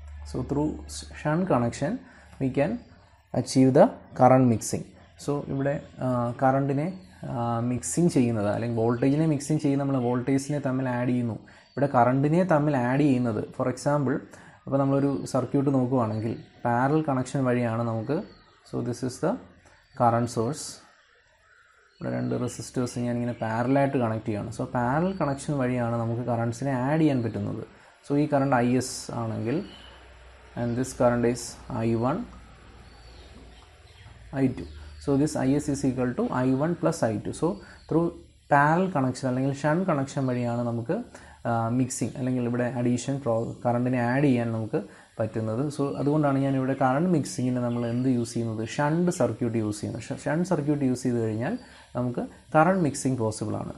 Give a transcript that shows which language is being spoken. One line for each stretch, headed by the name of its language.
English: So through shunt connection we can achieve the current mixing.
Malayalam: So ഇവിടെ കറണ്ടിനെ mixing ചെയ്യുന്നത്, അല്ലെങ്കിൽ വോൾട്ടേജിനെ മിക്സിങ് ചെയ്യുന്ന നമ്മൾ വോൾട്ടേജിനെ തമ്മിൽ ആഡ് ചെയ്യുന്നു. ഇവിടെ കറണ്ടിനെ തമ്മിൽ ആഡ് ചെയ്യുന്നത്, ഫോർ എക്സാമ്പിൾ അപ്പോൾ നമ്മളൊരു സർക്യൂട്ട് നോക്കുകയാണെങ്കിൽ പാരൽ കണക്ഷൻ വഴിയാണ് നമുക്ക്.
English: So this is the current source.
Malayalam: ഇവിടെ രണ്ട് റെസിസ്റ്റേഴ്സ് ഞാനിങ്ങനെ പാരലായിട്ട് കണക്ട് ചെയ്യുകയാണ്. സോ പാരൽ കണക്ഷൻ വഴിയാണ് നമുക്ക് കറണ്ട്സിനെ ആഡ് ചെയ്യാൻ പറ്റുന്നത്. സോ ഈ കറണ്ട് ഐ എസ് ആണെങ്കിൽ
English: and this current is I1 I2. So this IS is equal to I1 plus I2. So through parallel connection
Malayalam: അല്ലെങ്കിൽ ഷണ്ട് കണക്ഷൻ വഴിയാണ് നമുക്ക് മിക്സിങ് അല്ലെങ്കിൽ ഇവിടെ അഡീഷൻ കറണ്ടിനെ ആഡ് ചെയ്യാൻ നമുക്ക് പറ്റുന്നത്. സോ അതുകൊണ്ടാണ് ഞാൻ ഇവിടെ കറണ്ട് മിക്സിങ്ങിന് നമ്മൾ എന്ത് യൂസ് ചെയ്യുന്നത്, ഷണ്ട് സർക്യൂട്ട് യൂസ് ചെയ്യുന്നത്. ഷണ്ട് സർക്യൂട്ട് യൂസ് ചെയ്ത് കഴിഞ്ഞാൽ നമുക്ക് കറണ്ട് മിക്സിംഗ് പോസിബിൾ ആണ്.